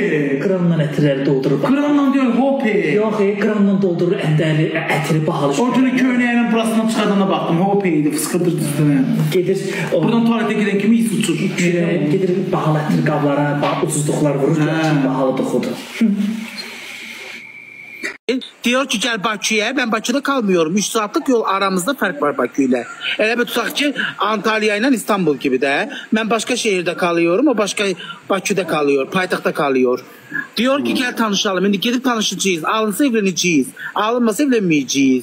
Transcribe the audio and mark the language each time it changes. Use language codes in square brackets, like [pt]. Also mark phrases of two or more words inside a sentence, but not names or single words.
[az] Qıranla ətirləri doldurur. Qıranla deyil, hopi. Yox, qıranla doldurur, əndəli, ətiri bahalı. Ortada köynəyinin burasından çıxardığına baxdım, hopi idi, fıskırdır üstünə. Gedir... Buradan tualetə gedən kimi is uçur. Gedir bahalı ətir qablara, ucuzluqlar vurur, ki, bahalı doxudur. [tr] Diyor ki gel Bakü'ye, ben Bakü'de kalmıyorum. 3 saatlik yol aramızda fark var Bakü ile. [az] Elə bir tutaq ki [tr] Antalya ile İstanbul gibi de. Ben başka şehirde kalıyorum, o başka Bakü'de kalıyor, paytaxtda kalıyor. Diyor ki gel tanışalım, şimdi gidip tanışacağız, alınsa evleneceğiz, alınmasa evlenmeyeceğiz.